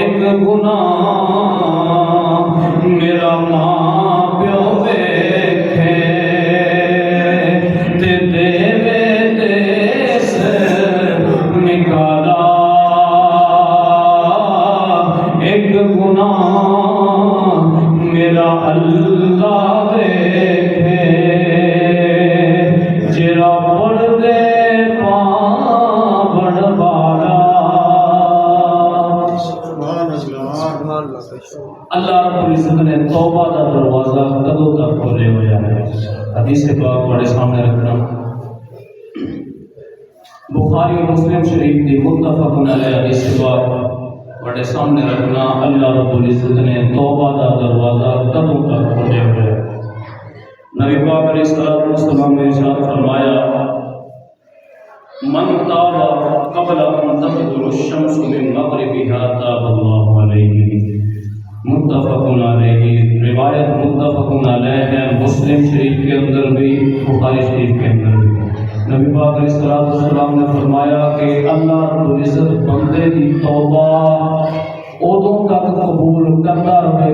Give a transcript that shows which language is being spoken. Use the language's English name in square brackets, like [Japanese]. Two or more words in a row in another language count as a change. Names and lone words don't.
[Punjabi] گناہ میرا ماں پیو ویکھے تے دیوے دیس نکالا ایک گناہ میرا اللہ ویکھے جرا پڑھ دے [Urdu] پاون والا اللہ رب العزت نے توبہ کا دروازہ کدوں تک کھولے ہوا ہے حدیث پاک بڑے سامنے رکھنا بخاری اور مسلم شریف کی متفق علیہ حدیث پاک بڑے سامنے رکھنا اللہ رب العزت نے توبہ کا دروازہ کدوں تک کھولے ہوئے ہے نبی پاک علیہ الصلوۃ والسلام نے ارشاد فرمایا [Arabic] من تاب قبل ان تغرب الشمس من مغربها تاب اللہ علیہ [Urdu] متفق علیہ روایت متفق علیہ ہے مسلم شریف کے اندر بھی بخاری شریف کے اندر بھی نبی پاک علیہ الصلوۃ والسلام نے فرمایا کہ اللہ رب العزت بندے کی توبہ ادوں تک قبول کرتا رہے